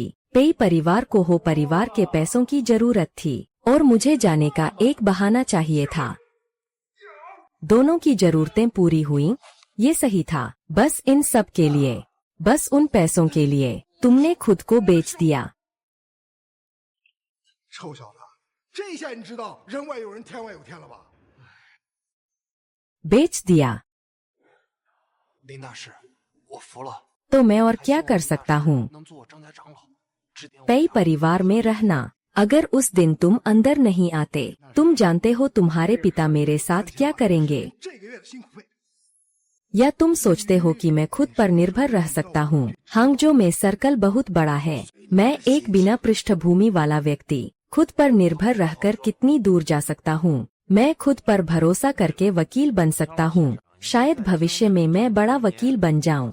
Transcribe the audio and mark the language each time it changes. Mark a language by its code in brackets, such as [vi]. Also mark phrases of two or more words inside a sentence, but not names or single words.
[hi] पेई परिवार को हो परिवार के पैसों की जरूरत थी और मुझे जाने का एक बहाना चाहिए था। दोनों की जरूरतें पूरी हुई, ये सही था। बस इन सब के लिए, बस उन पैसों के लिए तुमने खुद को बेच दिया। [zh] 臭小子，这下你知道人外有人，天外有天了吧？ [hi] बेच दिया [zh] 林大师，我服了。 [hi] तो मैं और क्या कर सकता हूँ? [zh] 能做我张家长老，指点我。 [hi] पेई परिवार में रहना। अगर उस दिन तुम अंदर नहीं आते, तुम जानते हो तुम्हारे पिता मेरे साथ क्या करेंगे। [zh] 这个月的辛苦费。 [hi] या तुम सोचते हो कि मैं खुद पर निर्भर रह सकता हूँ? हांगजो में सर्कल बहुत बड़ा है। मैं एक बिना पृष्ठभूमि वाला व्यक्ति खुद पर निर्भर रहकर कितनी दूर जा सकता हूँ? मैं खुद पर भरोसा करके वकील बन सकता हूँ। शायद भविष्य में मैं बड़ा वकील बन जाऊँ।